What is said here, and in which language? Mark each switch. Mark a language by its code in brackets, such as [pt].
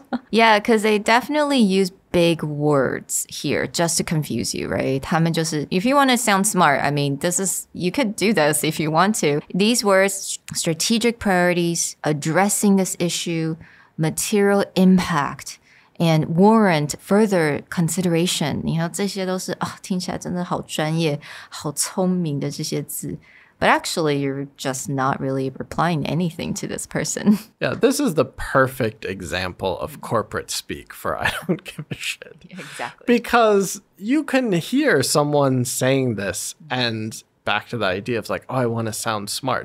[en] Yeah, because they definitely use big words here just to confuse you, right? [zh] 他们就是, [en] if you want to sound smart, I mean, you could do this if you want to. These words, strategic priorities, addressing this issue, material impact, and warrant further consideration. [zh] 你看这些都是听起来真的好专业、好聪明的这些字。 [en] But actually, you're just not really replying anything to this person. Yeah, this is the perfect example of corporate speak for I don't give a shit. Yeah, exactly. Because you can hear someone saying this and back to the idea of like, oh, I want to sound smart.